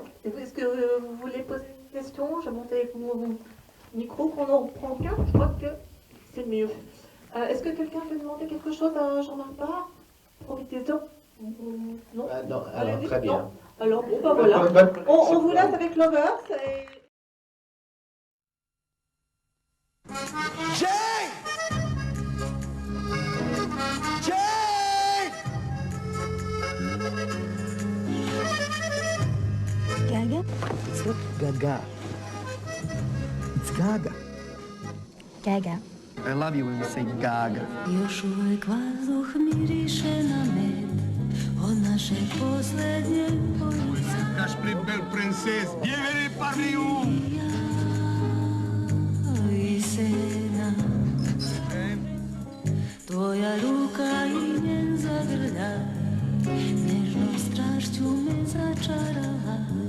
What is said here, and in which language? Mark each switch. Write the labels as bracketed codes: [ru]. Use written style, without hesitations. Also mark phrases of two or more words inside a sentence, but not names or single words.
[fr] Est-ce que vous voulez poser une question? Je monte avec mon micro, qu'on en reprend qu'un, je crois que c'est mieux. Est-ce que quelqu'un veut demander quelque chose à Jean-Marc Barr? Profitez-en. Non, Non, alors très bien. Non. Alors bon, ben voilà. On vous laisse avec Lovers. Jane! Jane! Gaga? [en] It's not Gaga. It's Gaga. Gaga. I love you when you say Gaga. [sr] Još uvek vazduh miriše na med od naše poslednje police. [fr] Cache-prix, belle princesse, bienvenue parmi nous! [sr] I sena, tvoja ruka i njen zagrljaj, nežnom strašću me začarala.